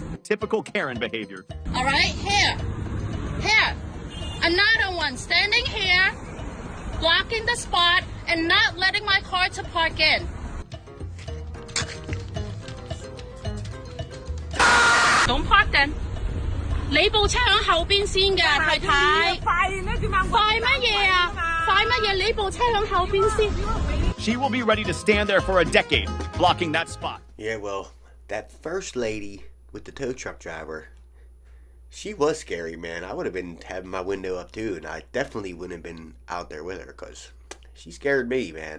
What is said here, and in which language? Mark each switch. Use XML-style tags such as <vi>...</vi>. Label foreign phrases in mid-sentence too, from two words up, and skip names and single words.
<en>Typical Karen behavior. All right, here. Another one standing here, blocking the spot and not letting my car to park in. Don't park then.</en> <yue>你部車喺後邊先嘅，太太。快乜嘢啊？快乜嘢？你部車喺後邊先。</yue> <en>She will be ready to stand there for a decade, blocking that spot. Yeah, well, that first lady with the tow truck driver, she was scary, man. I would have been having my window up too, and I definitely wouldn't have been out there with her because she scared me, man.</en>